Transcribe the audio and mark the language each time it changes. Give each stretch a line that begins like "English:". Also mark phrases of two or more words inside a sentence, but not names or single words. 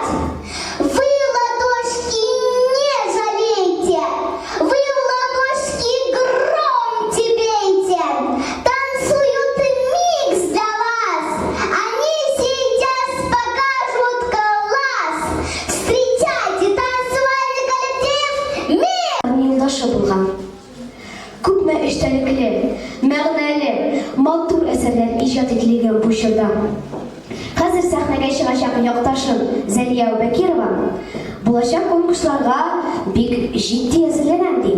Russian: Вы ладошки не жалейте, вы ладошки громче бейте. Танцуют Микс для вас, они сейчас покажут класс. Встречайте танцевальный коллектив Микс.
Tatar: Yoldaşı bulgan. Күпме эчтәлекле, мәгънәле, матур әсәрләр иҗат ителгән бу чорда. Хәзер сәхнәгә чыгачак якташым Зәлия Бәкирова булачак конкурсларга бик җитди әзерләнәм ди.